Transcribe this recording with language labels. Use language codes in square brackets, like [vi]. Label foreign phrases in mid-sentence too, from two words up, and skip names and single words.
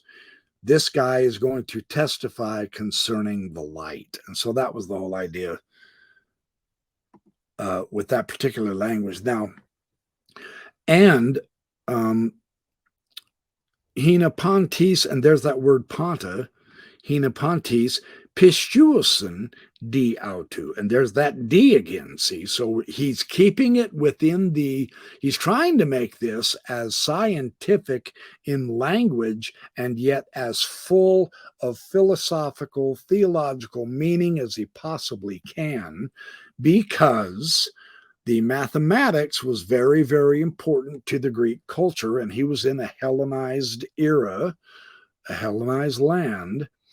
[en] This guy is going to testify concerning the light. And so that was the whole idea with that particular language. Now, and [el] ἵνα πάντες, [en] and there's that word panta, [el] ἵνα πάντες πιστεύσωσιν δι' αὐτοῦ, [en] and there's that d again, see? So he's keeping it within he's trying to make this as scientific in language and yet as full of philosophical, theological meaning as he possibly can, because the mathematics was very, very important to the Greek culture, and he was in a Hellenized era, a Hellenized land.